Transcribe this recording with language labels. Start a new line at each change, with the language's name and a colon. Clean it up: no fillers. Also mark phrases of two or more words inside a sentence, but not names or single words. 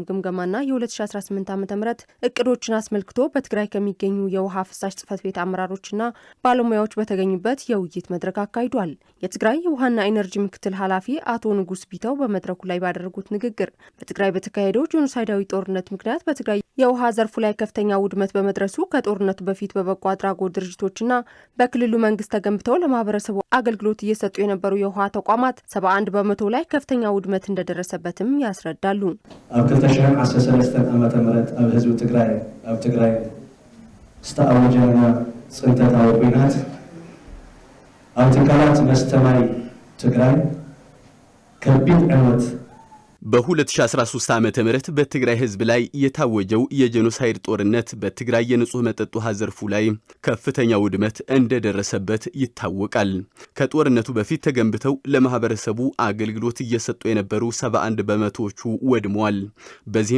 Amharic: ግምገማና የ2018 ዓ.ም እቅዶችን አስመልክቶ በትግራይ ከሚገኙ የውሃ ፍሳሽ ጽሕፈት ቤት አመራሮችና ባለሙያዎች በተገኙበት የውይይት መድረክ አካሂዷል። የትግራይ የውሃና ኢነርጂ ምክትል ኃላፊ አቶ ንጉስ ቢተው በመድረኩ ላይ ባደረጉት ንግግር በትግራይ በተካሄደው ጄኖሳይዳዊ ጦርነት ምክንያት በትግራይ የውሃ ዘርፉ ላይ ከፍተኛ ውድመት በመድረሱ ከጦርነቱ በፊት በበጎ አድራጎት ድርጅቶችና በክልሉ መንግስት ተገንብተው ለማህበረሰቡ አገልግሎት እየሰጡ የነበሩ የውሃ ተቋማት 71 በመቶ ላይ ከፍተኛ ውድመት እንደደረሰበትም ያስረዳሉ።
Tigrinya: ኣብ 2013 ዓመተ ምህረት ኣብ ህዝቢ ትግራይ ዝተኣወጀና ጽንተታዊ ኩናት ኣብ ትካላት መስተማይ ትግራይ ከቢድ ዕንወት
Amharic: በ2013 ዓመተ ምህረት በትግራይ ህዝብ ላይ የታወጀው የጄኖሳይድ ጦርነት በትግራይ የንጹህ መጠጥ ውሃ ዘርፉ ላይ ከፍተኛ ውድመት እንደደረሰበት ይታወቃል። ከጦርነቱ በፊት ተገንብተው ለማህበረሰቡ አገልግሎት እየሰጡ የነበሩ 71 በመቶዎቹ ወድመዋል። በዚህም